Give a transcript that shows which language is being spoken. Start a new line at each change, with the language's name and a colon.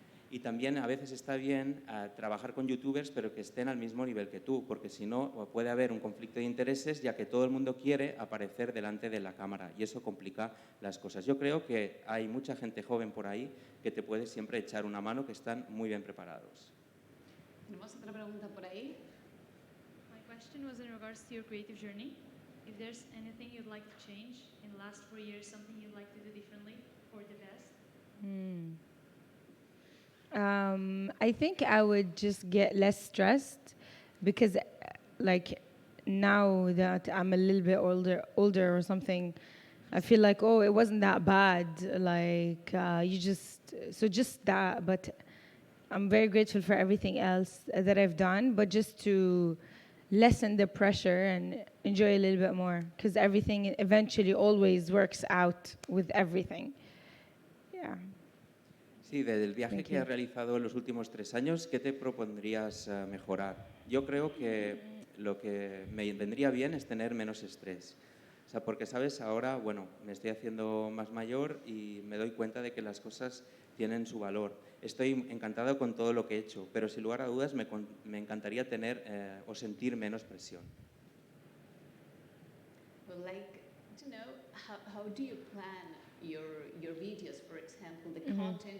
Spanish: Y también a veces está bien trabajar con youtubers, pero que estén al mismo nivel que tú, porque si no puede haber un conflicto de intereses, ya que todo el mundo quiere aparecer delante de la cámara y eso complica las cosas. Yo creo que hay mucha gente joven por ahí que te puede siempre echar una mano, que están muy bien preparados. Tenemos otra pregunta por ahí.
English: My question was in regards to your creative journey. If there's anything you'd like to change in the last 4 years, something you'd like to do differently for the best? I think I would just get less stressed because, like, now that I'm a little bit older or something, I feel like, oh, it wasn't that bad. Like, just that. But I'm very grateful for everything else that I've done, but just to lessen the pressure and enjoy a little bit more because everything eventually always works out with everything. Yeah.
Spanish: Sí, del viaje
English: Thank
Spanish: que
English: you.
Spanish: has realizado en los últimos 3 años, ¿qué te propondrías mejorar? Yo creo que lo que me vendría bien es tener menos estrés. O sea, porque, ¿sabes? Ahora, bueno, me estoy haciendo más mayor y me doy cuenta de que las cosas tienen su valor. Estoy encantado con todo lo que he hecho, pero sin lugar a dudas me encantaría tener o sentir menos presión.
English: Well, like to know how do you plan your videos, for example, the content?